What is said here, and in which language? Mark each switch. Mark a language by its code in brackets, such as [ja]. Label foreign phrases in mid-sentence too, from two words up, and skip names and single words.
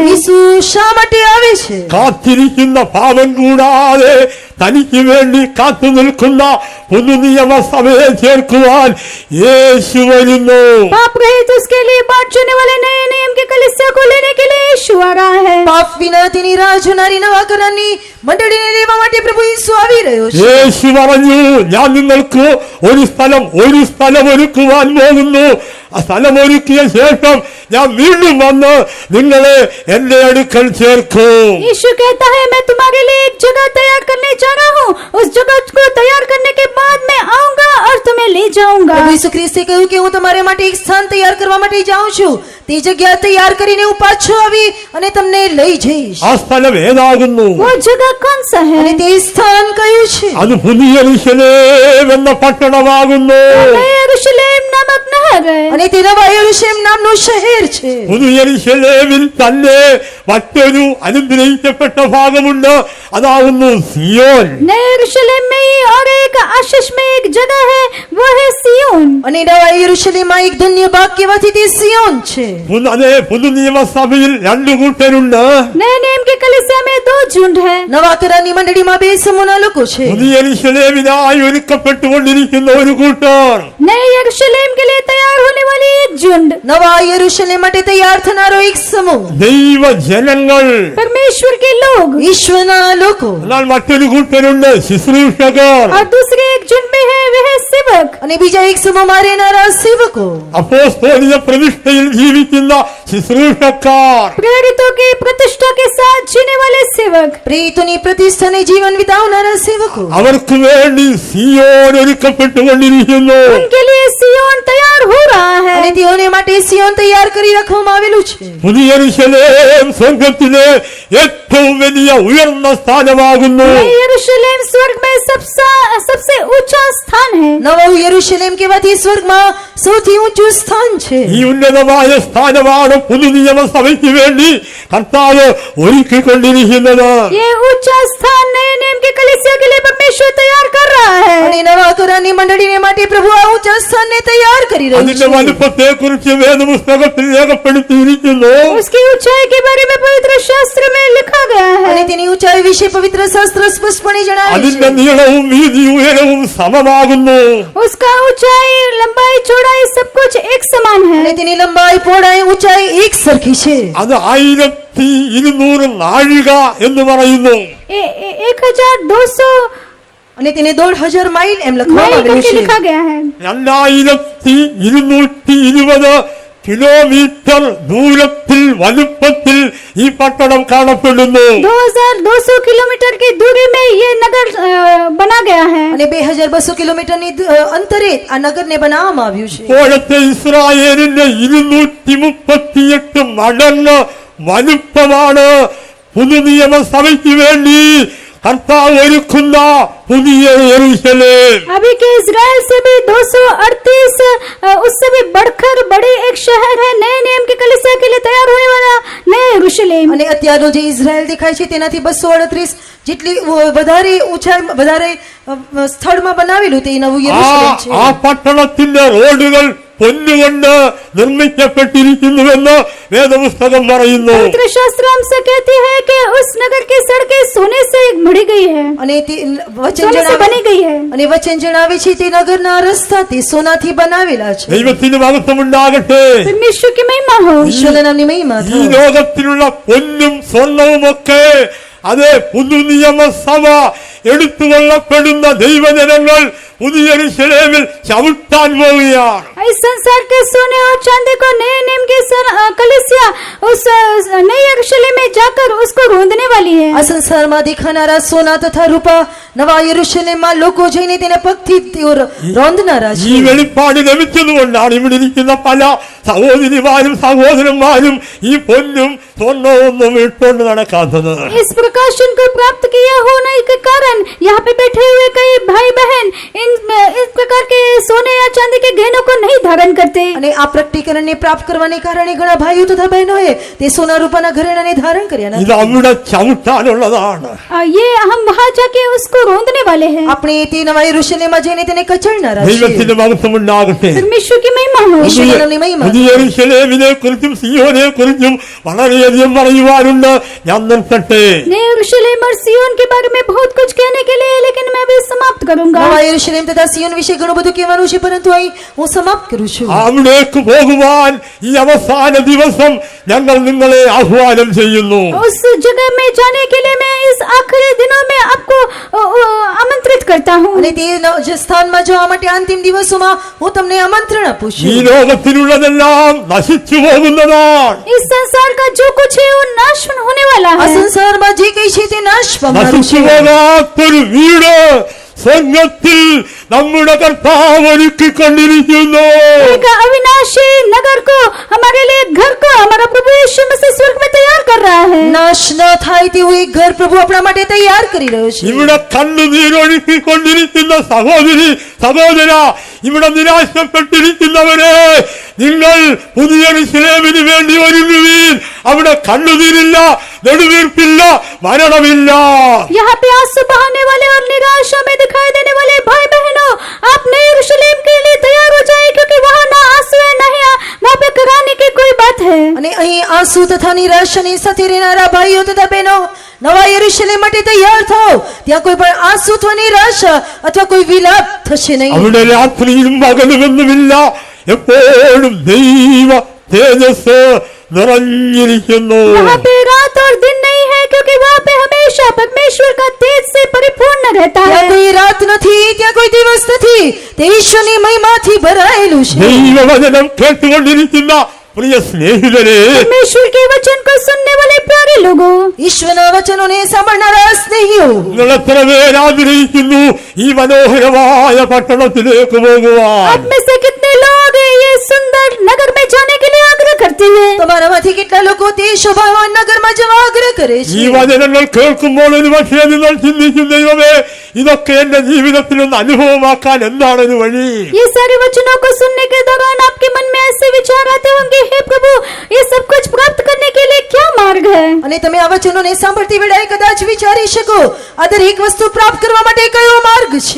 [gu] ઈસુ શા માટે આવે છે? [ml] കാത്തിരിക്കുന്ന പാപം കൂടാതെ തനിക്ക് വേണ്ടി കാത്തു നിൽക്കുന്ന പുതുനിയമസഭയെ ചേർക്കുവാൻ യേശു വരുന്നു. [hi] पाप रहित उसके लिए बाट चुने वाले नए नियम की कलीसिया को लेने के लिए यीशु आ रहा है। [gu] પાપ વિના તેની રાહ જોનારી નવા કરારની મંડળીને લેવા માટે પ્રભુ ઈસુ આવી રહ્યો છે. [ml] യേശു പറഞ്ഞു, ഞാൻ നിങ്ങൾക്ക് ഒരു സ്ഥലം ഒരുക്കുവാൻ പോകുന്നു. ആ സ്ഥലം ഒരുക്കിയ ശേഷം ഞാൻ വീണ്ടും വന്ന് നിങ്ങളെ എന്റെ അടുക്കൽ ചേർക്കും. [hi] यीशु कहता है, मैं तुम्हारे लिए एक जगह तैयार करने जा रहा हूँ। उस जगह को तैयार करने के बाद मैं आऊंगा और तुम्हें ले जाऊंगा। [gu] પ્રભુ ઈસુ ખ્રિસ્તે કહ્યું કે હું તમારા માટે એક સ્થાન તૈયાર કરવા માટે જાઉં છું. તે જગ્યા તૈયાર કરીને હું પાછો આવી અને તમને લઈ જઈશ. [ml] ആ സ്ഥലം ഏതാകുന്നു? [hi] वो जगह कौन सा है? [gu] અને તે સ્થાન કયું છે? [ml] അത് പുതിയ യെരൂശലേം എന്ന പട്ടണമാകുന്നു. [hi] नया यरूशलेम नामक नहर है। [gu] અને તે નવા યરૂશલેમ નામનું શહેર છે. [ml] പുതിയ യെരൂശലേമിൽ തന്നെ മറ്റൊരു അനുഗ്രഹിക്കപ്പെട്ട ഭാഗമുണ്ട്. അതാകുന്നു സിയോൻ. [hi] नए यरूशलेम में ही और एक आशीष में एक जगह है, वो है सियोन। [gu] અને નવા યરૂશલેમમાં એક ધન્ય ભાગ કહેવાથી તે સિયોન છે. [ml] അതെ, പുതു നിയമസഭയിൽ രണ്ടു കൂട്ടരുണ്ട്. [hi] नए नियम की कलीसिया में दो झुंड है। [gu] નવા કરારની મંડળીમાં બે સમૂહના લોકો છે. [ml] പുതിയ യെരൂശലേമിനായി ഒരുക്കപ്പെട്ടുകൊണ്ടിരിക്കുന്ന ഒരു കൂട്ടർ. [hi] नए यरूशलेम के लिए तैयार होने वाली एक झुंड। [gu] નવા યરૂશલેમ માટે તૈયાર થનારો એક સમૂહ, [ml] ദൈവ ജനങ്ങൾ. [hi] परमेश्वर के लोग। [gu] ઈશ્વરના લોકો. [ml] എന്നാൽ മറ്റൊരു കൂട്ടരുണ്ട്, ശുശ്രൂഷകർ. [hi] और दूसरे एक झुंड में है वह सेवक। [gu] અને બીજા એક સમૂહમાં રહેનારા સેવકો. [ml] അപ്പോസ്തോലിക പ്രതിഷ്ഠയിൽ ജീവിക്കുന്ന ശുശ്രൂഷക്കാർ. [hi] प्रेरितों की प्रतिष्ठा के साथ जीने वाले सेवक। [gu] પ્રેરિતોની પ્રતિષ્ઠાને જીવન વિતાવનારા સેવકો. [ml] അവർക്ക് വേണ്ടി സിയോൻ ഒരുക്കപ്പെട്ടുകൊണ്ടിരിക്കുന്നു. [hi] उनके लिए सियोन तैयार हो रहा है। [gu] અને તેઓને માટે સિયોન તૈયાર કરી રાખવામાં આવેલું છે. [ml] പുതിയ യെരൂശലേം സ്വർഗത്തിലെ ഏറ്റവും വലിയ ഉയർന്ന സ്ഥാനമാകുന്നു. [hi] नए यरूशलेम स्वर्ग में सबसे ऊंचा स्थान है। [gu] નવું યરૂશલેમ કહેવાથી સ્વર્ગમાં સૌથી ઊંચું સ્થાન છે. [ml] ഈ ഉന്നതമായ സ്ഥാനമാണ് പുതു നിയമസഭയ്ക്ക് വേണ്ടി കർത്താവ് ഒരുക്കിക്കൊണ്ടിരിക്കുന്നത്. [hi] ये ऊंचा स्थान नए नियम की कलीसिया के लिए परमेश्वर तैयार कर रहा है। [gu] અને નવા કરારની મંડળીને માટે પ્રભુ આ ઊંચા સ્થાનને તૈયાર કરી રહ્યું [ml] അതിന്റെ [gu] છે. [ml] വലുപ്പത്തെ കുറിച്ച് വേദപുസ്തകത്തിൽ രേഖപ്പെടുത്തിയിരിക്കുന്നു. [hi] उसकी ऊंचाई के बारे में पवित्र शास्त्र में लिखा गया [gu] અને [hi] है। [gu] તેની ઊંચાઈ વિશે પવિત્ર શાસ્ત્ર સ્પષ્ટપણે જણાવે [ml] അതിന്റെ [gu] છે. [ml] നീളവും വീതിയും ഉയരവും സമമാകുന്നു. [hi] उसका ऊंचाई लंबाई चौड़ाई सब कुछ एक समान [gu] અને [hi] है। [gu] તેની લંબાઈ પહોળાઈ ઊંચાઈ એક સરખી છે. [ml] അത് 1200 നാഴിക എന്ന് പറയുന്നു. [hi] 1200 [gu] અને તેને 1500 માઇલ એમ [hi] माइल [gu] લખવામાં આવેલું [hi] करके [gu] છે. [hi] लिखा गया है। [ml] 2220 കിലോമീറ്റർ ദൂരത്തിൽ വലുപ്പത്തിൽ ഈ പട്ടണം കാണപ്പെടുന്നു. [hi] 2200 किलोमीटर की दूरी में ये नगर बना गया है। [gu] અને 2200 કિલોમીટરની અંતરે આ નગરને બનાવવામાં આવ્યું છે. [ml] ഇപ്പോഴത്തെ ഇസ്രായേലിന്റെ 238 മടങ്ങ് വലുപ്പമാണ് പുതു നിയമസഭയ്ക്ക് വേണ്ടി കർത്താവ് ഒരുക്കുന്ന പുതിയ യെരൂശലേം. [hi] अभी के इजराइल से भी 238 उससे भी बढ़कर बड़ी एक शहर है। नए नियम की कलीसिया के लिए तैयार होने वाला नया यरूशलेम। [gu] અને અત્યારનો જે ઇઝરાયલ દેખાય છે તેનાથી 238 જેટલી વધારે ઊંચાઈ વધારે સ્થળમાં બનાવેલું તે નવું યરૂશલેમ છે. [ml] ആ പട്ടണത്തിന്റെ റോഡുകൾ പൊന്നുകൊണ്ട് നിർമ്മിക്കപ്പെട്ടിരിക്കുന്നുവെന്ന് വേദപുസ്തകം പറയുന്നു. [hi] पवित्र शास्त्र हमसे कहती है कि उस नगर की सड़कें सोने से मढ़ी गई है, [gu] અને તે વચન [hi] सोने से बनी [gu] જણાવે [hi] गई है। [gu] અને વચન જણાવે છે તે નગરના રસ્તા તે સોનાથી બનાવેલા છે. [ml] ദൈവത്തിന് മഹത്വമുണ്ടാകട്ടെ. [hi] परमेश्वर की महिमा हो। [gu] ઈશ્વરના નામની મહિમા [ml] ഈ [gu] થાવ. [ml] ലോകത്തിലുള്ള പൊന്നും സ്വർണവുമൊക്കെ അത് പുതു നിയമസഭ എടുത്തുകൊള്ളപ്പെടുന്ന ദൈവജനങ്ങൾ പുതിയ യെരൂശലേമിൽ ചവിട്ടാൻ പോവുകയാണ്. [hi] इस संसार के सोने और चांदी को नए नियम की कलीसिया उस नए यरूशलेम में जाकर उसको रोंदने वाली है। [gu] આ સંસારમાં દેખાનારા સોના તથા રૂપા નવા યરૂશલેમમાં લોકો જઈને તેના પગથી તેઓ રોંદનારા [ml] ഈ [gu] છે. [ml] വെളിപ്പാട് ലഭിച്ചതുകൊണ്ടാണ് ഇവിടെ ഇരിക്കുന്ന പല സഹോദരിമാരും സഹോദരന്മാരും ഈ പൊന്നും സ്വർണവും ഇട്ടുകൊണ്ട് നടക്കാത്തത്. [hi] इस प्रकाशन को प्राप्त किया होने के कारण यहाँ पे बैठे हुए कई भाई बहन इस प्रकार के सोने या चांदी के गहनों को नहीं धारण करते। [gu] અને આ પ્રકટીકરણને પ્રાપ્ત કરવાને કારણે ઘણા ભાઈઓ તથા બહેનોએ તે સોના રૂપાના ઘરેણાને ધારણ કર્યા [ml] ഇത് [gu] નથી. [ml] അവിടെ ചവിട്ടാനുള്ളതാണ്. [hi] ये हम वहाँ जाके उसको रोंदने वाले हैं। [gu] આપણે તે નવા યરૂશલેમમાં જઈને તેને કચડનારા છે. [ml] ദൈവത്തിന്റെ മഹത്വമുണ്ടാകട്ടെ. [hi] परमेश्वर की महिमा महिमा हो। ईश्वर का नाम की महिमा। [ml] പുതിയ യെരൂശലേമിനെ കുറിച്ചും സിയോനെ കുറിച്ചും വളരെയധികം പറയുവാനുണ്ട്. ഞാൻ നിർത്തട്ടെ. [hi] नए यरूशलेम और सियोन के बारे में बहुत कुछ कहने के लिए, लेकिन मैं भी समाप्त करूंगा। [gu] નવા યરુશલેમ તથા સિયોન વિશે ઘણું બધું કહેવાનું છે, પરંતુ અહીં હું સમાપ્ત કરું છું. [ml] അവിടേക്ക് പോകുവാൻ ഈ അവസാന ദിവസം ഞങ്ങൾ നിങ്ങളെ ആഹ്വാനം ചെയ്യുന്നു. [hi] उस जगह में जाने के लिए मैं इस आखिरी दिनों में आपको आमंत्रित करता हूँ। [gu] અને તે જે સ્થાનમાં જવા માટે અંતિમ દિવસોમાં હું તમને આમંત્રણ આપું [ml] ഈ [gu] છું. [ml] ലോകത്തിലുള്ളതെല്ലാം നശിച്ചു പോകുന്നതാണ്. [hi] इस संसार का जो कुछ है वो नाश होने वाला [gu] આ [hi] है। [gu] સંસારમાં જે કઈ છે તે નાશ પામનારું [ml] നശിച്ചു [gu] છે. [ml] പോകാത്തൊരു വീട് സ്വർഗത്തിൽ നമ്മുടെ കർത്താവ് ഒരുക്കിക്കൊണ്ടിരിക്കുന്നു. [hi] एक अविनाशी नगर को, हमारे लिए घर को हमारा प्रभु यीशु मसीह स्वर्ग में तैयार कर रहा है। [gu] નાશ ન થાય તેવું એક ઘર પ્રભુ આપણા માટે તૈયાર કરી રહ્યો છે. [ml] ഇവിടെ കണ്ണുനീരൊഴുക്കിക്കൊണ്ടിരിക്കുന്ന സഹോദരി സഹോദര, ഇവിടെ നിരാശപ്പെട്ടിരിക്കുന്നവരെ, നിങ്ങൾ പുതിയ യെരൂശലേമിന് വേണ്ടി ഒരുങ്ങുവീൻ. അവിടെ കണ്ണുനീരില്ല, നെടുവീർപ്പില്ല, മരണമില്ല. [hi] यहाँ पे आंसू बहाने वाले और निराशा में दिखाई देने वाले भाई बहनों, आप नए यरूशलेम के लिए तैयार हो जाए, क्योंकि वहाँ ना आंसू है, ना ही वहाँ पे कराने की कोई बात है। [gu] અને અહીં આંસુ તથા નિરાશાની સાથે રહેનારા ભાઈઓ તથા બહેનો, નવા યરુશલેમ માટે તૈયાર થાઓ. ત્યાં કોઈ પણ આંસુ અથવા નિરાશા અથવા કોઈ વિલાપ થશે નહીં. [ml] അവിടെ രാത്രിയും പകലുമെന്നുമില്ല, എപ്പോഴും ദൈവ തേജസ് നിറഞ്ഞിരിക്കുന്നു. [hi] वहाँ पे रात और दिन नहीं है, क्योंकि वहाँ पे हमेशा परमेश्वर का तेज से परिपूर्ण रहता है। [gu] ત્યાં કોઈ રાત નથી, ત્યાં કોઈ દિવસ નથી, તે ઈશ્વરની મહિમાથી ભરાયેલું છે. [ml] ദൈവവചനം കേട്ടുകൊണ്ടിരിക്കുന്ന പ്രിയ സ്നേഹിതരെ, [hi] परमेश्वर के वचन को सुनने वाले प्यारे लोगों, [gu] ઈશ્વરના વચનોને સાંભળનારા સ્નેહીઓ, [ml] നിങ്ങൾ എത്ര പേര് ആഗ്രഹിക്കുന്നു ഈ മനോഹരമായ പട്ടണത്തിലേക്ക് പോകുവാൻ? [hi] आप में से कितने लोग ये सुंदर नगर में जाने के लिए आग्रह करते हैं? [gu] તમારામાંથી કેટલા લોકો તે શોભાવાન નગરમાં જવા આગ્રહ કરે [ml] ഈ [gu] છે? [ml] വചനങ്ങൾ കേൾക്കുമ്പോൾ ഒരു പക്ഷേ നിങ്ങൾ ചിന്തിക്കും, ദൈവമേ, ഇതൊക്കെ എന്റെ ജീവിതത്തിൽ ഒന്ന് അനുഭവമാക്കാൻ എന്താണൊരു വഴി? [hi] ये सारे वचनों को सुनने के दौरान आपके मन में ऐसे विचार आते होंगे, हे प्रभु, ये सब कुछ प्राप्त करने के लिए क्या मार्ग है? [gu] અને તમે આ વચનોને સાંભળતી વેળાએ કદાચ વિચારી શકો, આ દરેક વસ્તુ પ્રાપ્ત કરવા માટે કયો માર્ગ છે?